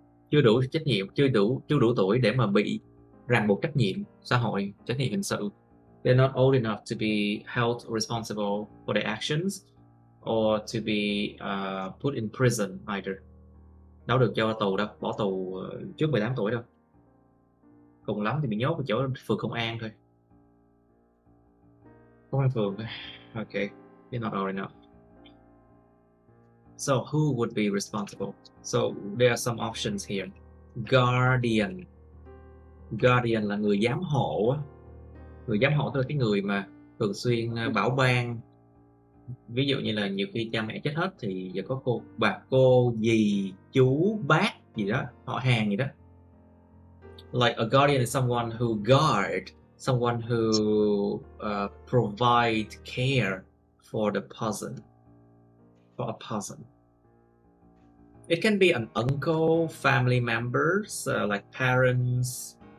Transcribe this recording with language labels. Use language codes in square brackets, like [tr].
[vi] chưa đủ trách nhiệm, chưa đủ tuổi để mà bị ràng buộc trách nhiệm xã hội, trách nhiệm hình sự. [en] They're not old enough to be held responsible for their actions or to be put in prison either. [vi] Đâu được cho tù đâu, bỏ tù trước 18 tuổi đâu. Cùng lắm thì bị nhốt ở chỗ phường công an thôi. Công an phường thôi. [en] Okay, they're not old enough. So who would be responsible? So there are some options here. Guardian. [vi] Guardian là người giám hộ. Người giám hộ tức là cái người mà thường xuyên bảo ban. Ví dụ như là nhiều khi cha mẹ chết hết thì giờ có cô, bà cô, dì, chú, bác gì đó, họ hàng gì đó. [en] Like a guardian is someone who guard, someone who provide care for the person, for a person. It can be an uncle, family members, like parents.